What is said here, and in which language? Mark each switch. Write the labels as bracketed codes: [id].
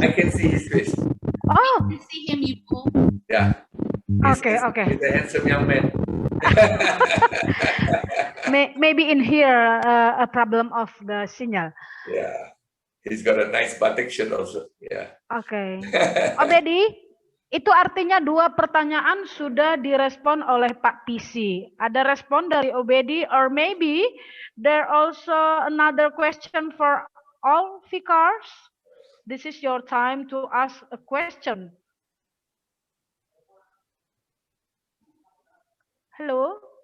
[en] I can see his face. Oh. You see him, Ibu. Yeah. Okay. He's a handsome young man. Maybe in here a problem of the signal. Yeah. He's got a nice batik shirt also. Yeah. Okay. Obedi, [id] Itu artinya 2 pertanyaan sudah direspon oleh Pak PC. Ada respon dari [en] Obedi, or maybe there also another question for all vikars. This is your time to ask a question. Halo?